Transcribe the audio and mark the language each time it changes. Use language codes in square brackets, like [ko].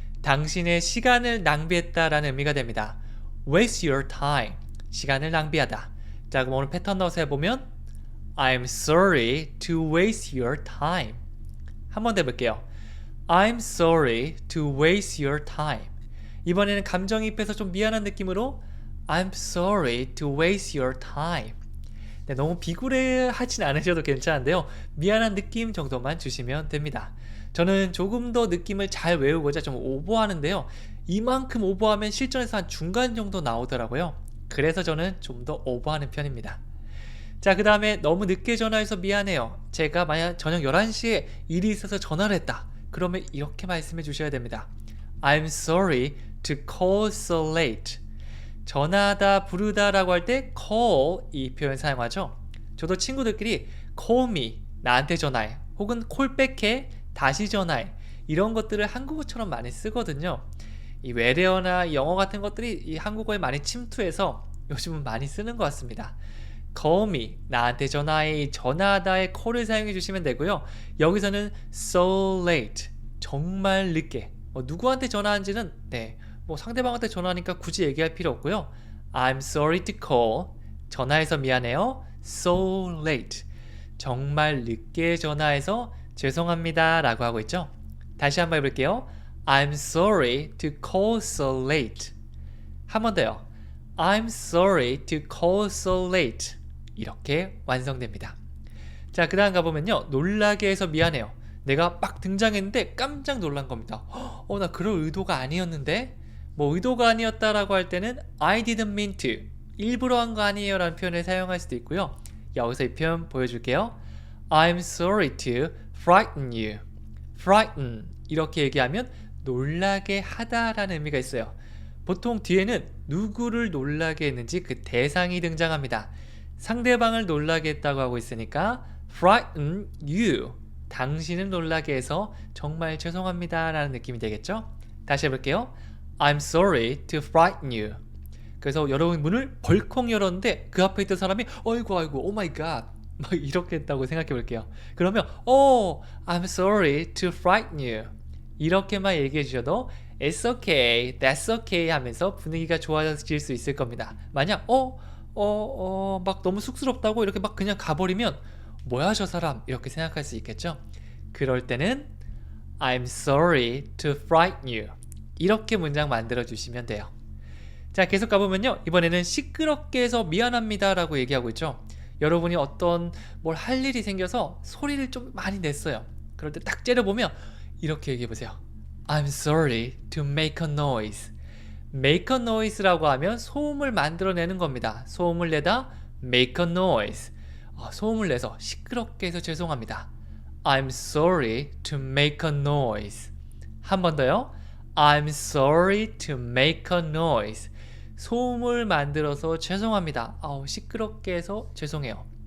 [ko] 당신의 시간을 낭비했다 라는 의미가 됩니다. [en] waste your time. [ko] 시간을 낭비하다. 자, 그럼 오늘 패턴 넣어서 해보면 [en] I'm sorry to waste your time. [ko] 한번 더 해볼게요. [en] I'm sorry to waste your time. [ko] 이번에는 감정이입해서 좀 미안한 느낌으로 [en] I'm sorry to waste your time. [ko] 네, 너무 비굴해하진 않으셔도 괜찮은데요. 미안한 느낌 정도만 주시면 됩니다. 저는 조금 더 느낌을 잘 외우고자 좀 오버하는데요. 이만큼 오버하면 실전에서 한 중간 정도 나오더라고요. 그래서 저는 좀 더 오버하는 편입니다. 자, 그 다음에 너무 늦게 전화해서 미안해요. 제가 만약 저녁 11시에 일이 있어서 전화를 했다. 그러면 이렇게 말씀해 주셔야 됩니다. [en] I'm sorry to call so late. [ko] 전화하다, 부르다 라고 할 때 call 이 표현 사용하죠. 저도 친구들끼리 [en] call me, [ko] 나한테 전화해. 혹은 call back해, 다시 전화해. 이런 것들을 한국어처럼 많이 쓰거든요. 이 외래어나 영어 같은 것들이 이 한국어에 많이 침투해서 요즘은 많이 쓰는 것 같습니다. [en] call me, [ko] 나한테 전화해. 전화하다의 call을 사용해 주시면 되고요. 여기서는 [en] so late, [ko] 정말 늦게. 누구한테 전화한지는 상대방한테 전화하니까 굳이 얘기할 필요 없고요. [en] I'm sorry to call, [ko] 전화해서 미안해요. [en] so late, [ko] 정말 늦게 전화해서 죄송합니다 라고 하고 있죠. 다시 한번 해볼게요. [en] I'm sorry to call so late. [ko] 한 번 더요. [en] I'm sorry to call so late. [ko] 이렇게 완성됩니다. 자, 그 다음 가보면요, 놀라게 해서 미안해요. 내가 막 등장했는데 깜짝 놀란 겁니다. 나 그럴 의도가 아니었는데. 의도가 아니었다라고 할 때는 [en] I didn't mean to, [ko] 일부러 한 거 아니에요 라는 표현을 사용할 수도 있고요. 여기서 이 표현 보여줄게요. [en] I'm sorry to frighten you. [ko] frighten 이렇게 얘기하면 놀라게 하다 라는 의미가 있어요. 보통 뒤에는 누구를 놀라게 했는지 그 대상이 등장합니다. 상대방을 놀라게 했다고 하고 있으니까 [en] frighten you, [ko] 당신을 놀라게 해서 정말 죄송합니다 라는 느낌이 되겠죠. 다시 해볼게요. [en] I'm sorry to frighten you. [ko] 그래서 여러분 문을 벌컥 열었는데 그 앞에 있던 사람이 어이구 오 마이 갓, 막 이렇게 했다고 생각해 볼게요. 그러면 [en] I'm sorry to frighten you. [ko] 이렇게만 얘기해 주셔도 [en] It's okay, that's okay [ko] 하면서 분위기가 좋아질 수 있을 겁니다. 만약 막 너무 쑥스럽다고 이렇게 막 그냥 가버리면 뭐야 저 사람 이렇게 생각할 수 있겠죠. 그럴 때는 [en] I'm sorry to frighten you. [ko] 이렇게 문장 만들어 주시면 돼요. 자, 계속 가보면요. 이번에는 시끄럽게 해서 미안합니다 라고 얘기하고 있죠. 여러분이 어떤 뭘 할 일이 생겨서 소리를 좀 많이 냈어요. 그럴 때 딱 째려보면 이렇게 얘기해 보세요. [en] I'm sorry to make a noise. make a noise [ko] 라고 하면 소음을 만들어내는 겁니다. 소음을 내다 [en] make a noise. [ko] 소음을 내서 시끄럽게 해서 죄송합니다. [en] I'm sorry to make a noise. [ko] 한 번 더요. [en] I'm sorry to make a noise. [ko] 소음을 만들어서 죄송합니다. 시끄럽게 해서 죄송해요.